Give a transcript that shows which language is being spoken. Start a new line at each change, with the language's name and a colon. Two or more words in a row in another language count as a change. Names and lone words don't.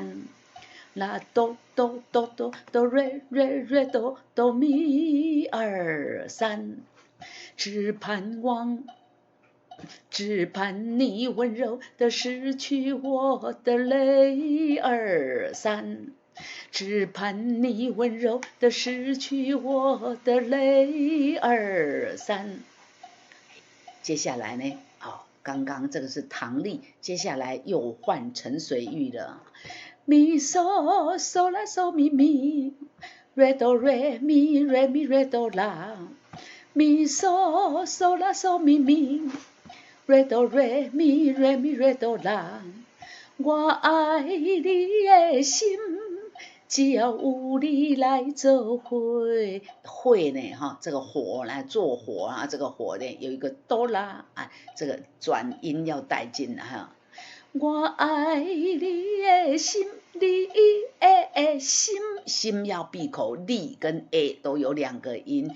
Chinese: 啦哆哆哆哆哆瑞瑞瑞哆哆咪2、3，只盼你温柔的拭去我的泪。2、3，只盼你温柔的拭去我的泪。2、3，接下来呢？刚刚这个是唐丽，接下来又换陈水玉了。咪嗦嗦啦嗦咪咪 ，re do re mi re mi re do la，咪嗦嗦啦嗦咪咪 ，re do re mi re mi re do la，我爱你的心，只要有你来做伙，会呢哈，这个火来做火啊，这个火呢有一个哆啦啊，这个转音要带进来哈。我爱你的心，你的心，心要闭口，你跟 a 都有2个音。